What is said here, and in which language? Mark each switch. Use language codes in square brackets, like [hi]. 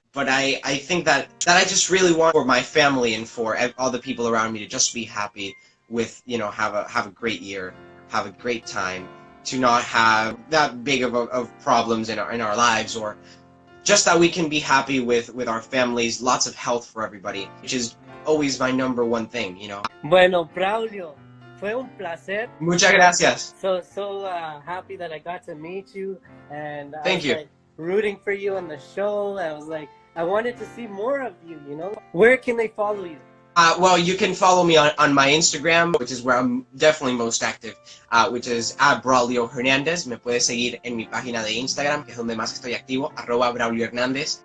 [en] But I think that I just really want for my family and for all the people around me to just be happy with, have a great year, have a great time, to not have that big of problems in our lives, or just that we can be happy with our families, lots of health for everybody, which is always my number one thing, [es] Bueno, Braulio, fue un placer. Muchas gracias. [en] So happy that I got to meet you, and Thank you. Like, rooting for you on the show. I was like, I wanted to see more of you, Where can they follow you? Well, you can follow me on my Instagram, which is where I'm definitely most active, which is @Braulio Hernández. [es] Me puedes seguir en mi página de Instagram, que es donde más estoy activo, @Braulio Hernández.